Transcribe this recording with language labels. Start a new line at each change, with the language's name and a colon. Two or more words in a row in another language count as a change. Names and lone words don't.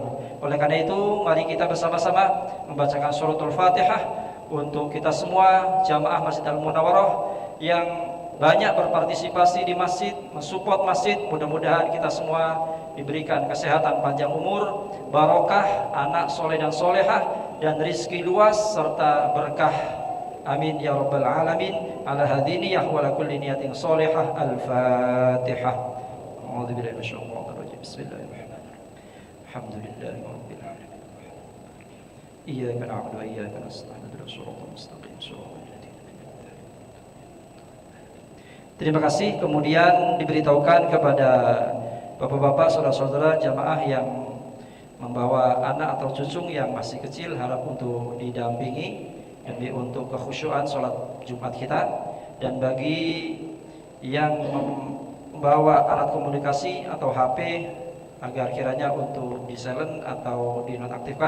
Indonesian: Oleh karena itu, mari kita bersama-sama membacakan suratul Fatihah untuk kita semua jamaah Masjid Al-Munawwarah yang banyak berpartisipasi di masjid, mensupport masjid. Mudah-mudahan kita semua diberikan kesehatan, panjang umur, barokah, anak soleh dan solehah, dan rizki luas serta berkah,
Arabic: آمين يا رب العالمين. على هذه النية وعلى كل نية صالحة. الفاتحة. أعوذ بالله من الشيطان الرجيم. بسم الله الرحمن الرحيم. الحمد لله رب العالمين. إياك نعبد وإياك نستعين. اهدنا الصراط المستقيم.
Indonesian: Terima kasih. Kemudian diberitahukan kepada bapak-bapak, saudara-saudara jamaah yang membawa anak atau cucu yang masih kecil, harap untuk didampingi demi untuk kekhusyuan sholat Jumat kita. Dan bagi yang membawa alat komunikasi atau HP, agar kiranya untuk di silent atau dinonaktifkan.